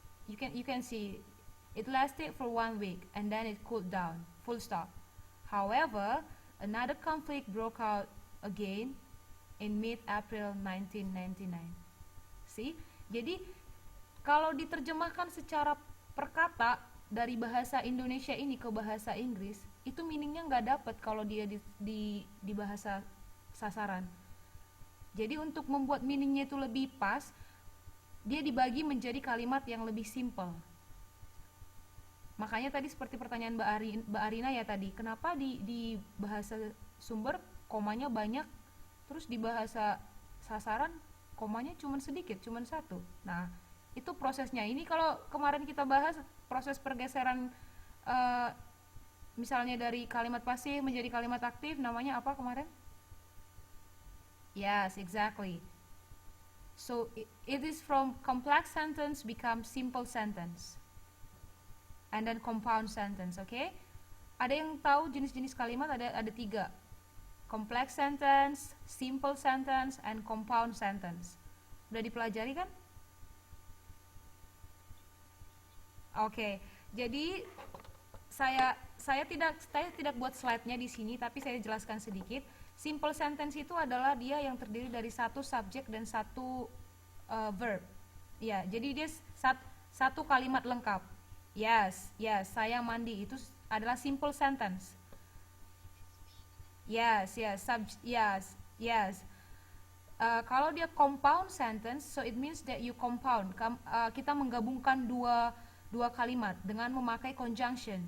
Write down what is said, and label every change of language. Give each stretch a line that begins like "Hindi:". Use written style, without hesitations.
English: You can see it lasted for 1 week and then it cooled down. Full stop. However, another conflict broke out again in mid-April 1999. See?
Indonesian: Jadi kalau diterjemahkan secara perkata dari bahasa Indonesia ini ke bahasa Inggris, itu meaningnya nggak dapet kalau dia di bahasa sasaran. Jadi untuk membuat meaningnya itu lebih pas, dia dibagi menjadi kalimat yang lebih simple. Makanya tadi seperti pertanyaan Mbak Arina ya tadi, kenapa di bahasa sumber komanya banyak, terus di bahasa sasaran komanya cuma sedikit, cuma satu. Nah, itu prosesnya. Ini kalau kemarin kita bahas proses pergeseran eh, misalnya dari kalimat pasif menjadi kalimat aktif, namanya apa kemarin?
English: Yes, exactly. So it is from complex sentence become simple sentence and then compound sentence, okay?
Indonesian: Ada yang tahu jenis-jenis kalimat? Ada tiga: complex sentence, simple sentence, and compound sentence. Udah dipelajari kan? Oke. Okay. Jadi saya tidak buat slide-nya di sini, tapi saya jelaskan sedikit. Simple sentence itu adalah dia yang terdiri dari satu subjek dan satu verb. Ya, jadi dia satu kalimat lengkap. Yes, yes, saya mandi itu adalah simple sentence.
English: Yes, yes, yes, yes.
Indonesian: Kalau dia
English: compound sentence, so it means that you compound.
Indonesian: Kita menggabungkan dua kalimat dengan memakai conjunction.